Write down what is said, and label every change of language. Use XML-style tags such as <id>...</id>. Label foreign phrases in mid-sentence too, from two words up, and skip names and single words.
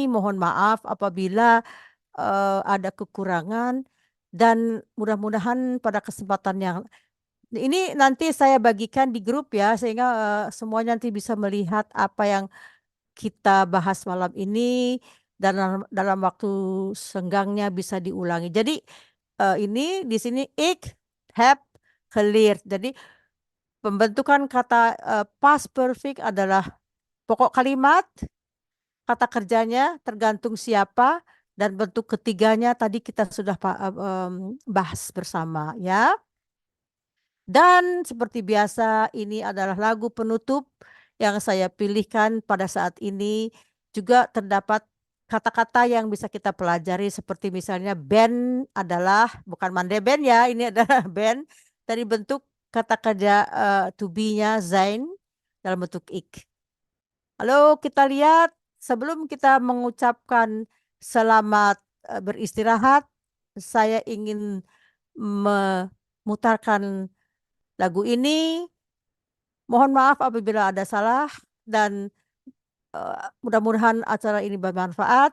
<id>Mohon maaf apabila ada kekurangan, dan mudah-mudahan pada kesempatan yang ini nanti saya bagikan di grup ya, sehingga semuanya nanti bisa melihat apa yang kita bahas malam ini dan dalam waktu senggangnya bisa diulangi. Jadi ini di sini</id> <nl>ik, heb, geleerd.</nl> <id>Jadi pembentukan kata</id> <en>past perfect</en> <id>adalah pokok kalimat, kata kerjanya tergantung siapa, dan bentuk ketiganya tadi kita sudah bahas bersama ya. Dan seperti biasa ini adalah lagu penutup yang saya pilihkan pada saat ini. Juga terdapat kata-kata yang bisa kita pelajari seperti misalnya band adalah, bukan mandeben ya, ini adalah band. Dari bentuk kata kerja</id> <en>to be-</en> <id>nya zijn dalam bentuk ik. Lalu kita lihat sebelum kita mengucapkan selamat beristirahat, saya ingin memutarkan lagu ini. Mohon maaf apabila ada salah dan mudah-mudahan acara ini bermanfaat.</id>